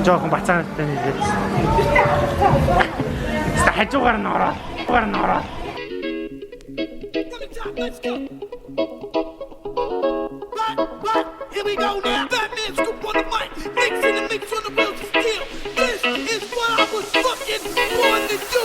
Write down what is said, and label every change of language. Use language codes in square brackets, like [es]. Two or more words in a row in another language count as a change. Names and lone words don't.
[mn] бацаатай нийлээд. Ста хажуугаар нь ороо. Хажуугаар нь ороо. [en] From the top, let's go. Right, here we go now. Batman Scoop on the mic, mixing the mix on the wheels of steel. This is what I was fucking born to do.